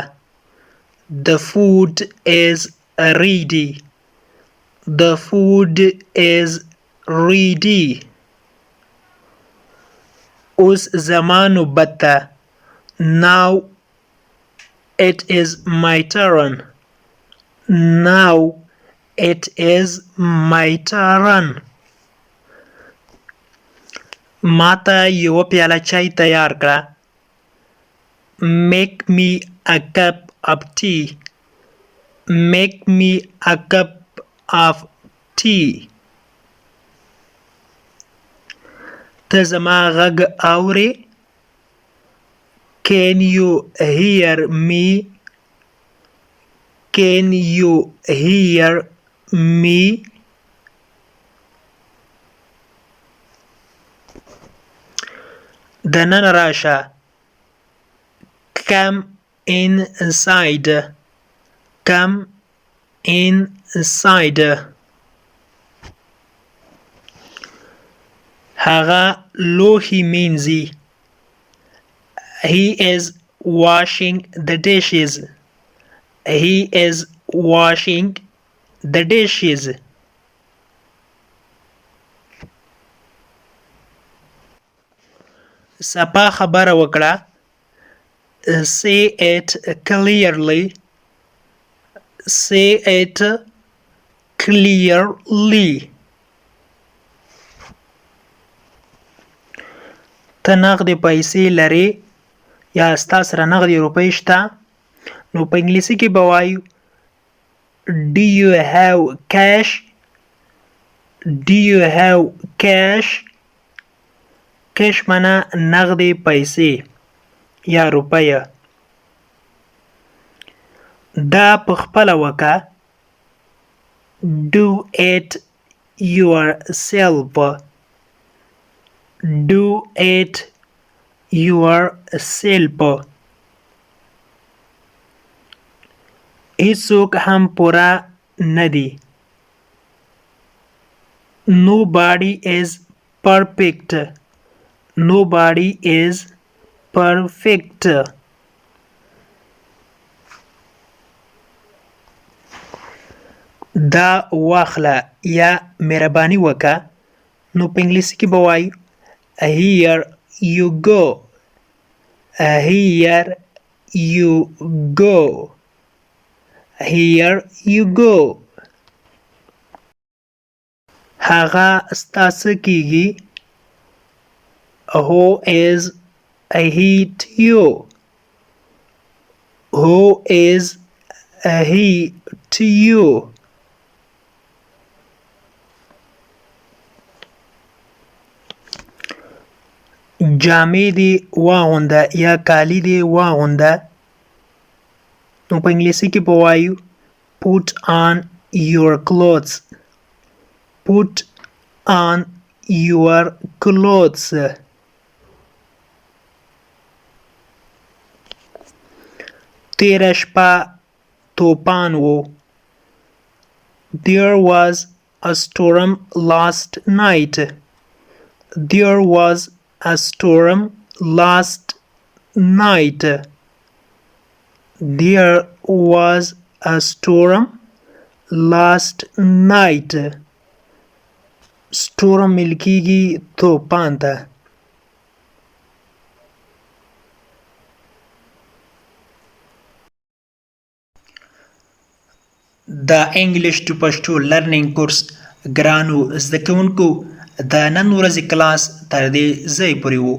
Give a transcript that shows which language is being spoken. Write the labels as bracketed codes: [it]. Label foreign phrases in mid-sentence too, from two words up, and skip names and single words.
[en] The food is ready. The food is ready. [ps] اوس زما نوبت ده. [en] Now it is my turn. Now it is my turn. [ps] ما ته یوه پیاله چای تیار کړه. [en] Make me a cup of tea. Make me a cup of tea. [ps] ته زما غږ اورې. [en] Can you hear me? Can you hear me? [ps] دننه راشه. [en] Come inside. Come inside. [ps] هغه لوښي مینځي. [en] He is washing the dishes. He is washing the dishes. [ps] صفا خبره وکړه. [en] Say it clearly. Say it clearly. [ps] ته نغدې پیسې لرې یا ستا سره نغدې روپۍ شته؟ نو په انګلیسي کې به وایو [en] Do you have cash? Do you have cash? [ps] cash معنا نغدې پیسې یا روپۍ. دا په خپله وکړه. [en] Do it yourself. Do it yourself. [ps] هیڅوک هم پوره نه دي. [en] Nobody is perfect. Nobody is perfect. [ps] دا واخله یا مهرباني وکړه. نو په انګلیسي کې به وایو [en] Here you go. Here you go. Here you go. [ps] هغه ستا څه کیږي؟ [en] Who is he to you? Who is he to you? [ps] جامې دې واغونده یا کالي دې واغونده. نو په انګلیسي کې به وایو [en] Put on your clothes. Put on your clothes. [ps] تیره شپه توپان و. [en] There was a storm last night. There was a storm last night. There was a storm last night. [ps] Storm ملکیږي توپان ته. د [en] English to Pashto learning course [ps] ګرانو زده کوونکو د نن ورځې کلاس تر دې ځای پورې وو.